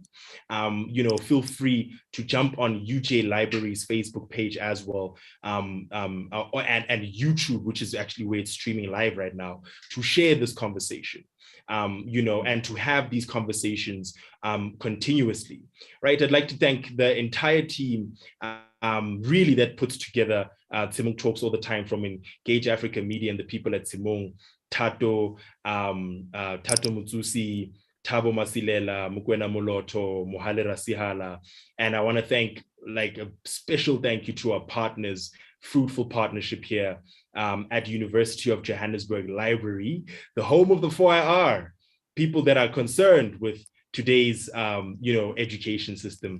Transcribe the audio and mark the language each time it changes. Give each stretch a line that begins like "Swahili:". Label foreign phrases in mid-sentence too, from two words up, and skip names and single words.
English: Feel free to jump on UJ Library's Facebook page as well, and YouTube, which is actually where it's streaming live right now, to share this conversation. And to have these conversations continuously, right? I'd like to thank the entire team really that puts together Tshimong Talks all the time, from Engage Africa Media and the people at Tshimong, Tato Mutsusi, Thabo Masilela, Mukwena Moloto, Mohale Rasihala. And I want to thank, a special thank you to our partners, fruitful partnership here at University of Johannesburg Library, the home of the 4IR, people that are concerned with today's education system.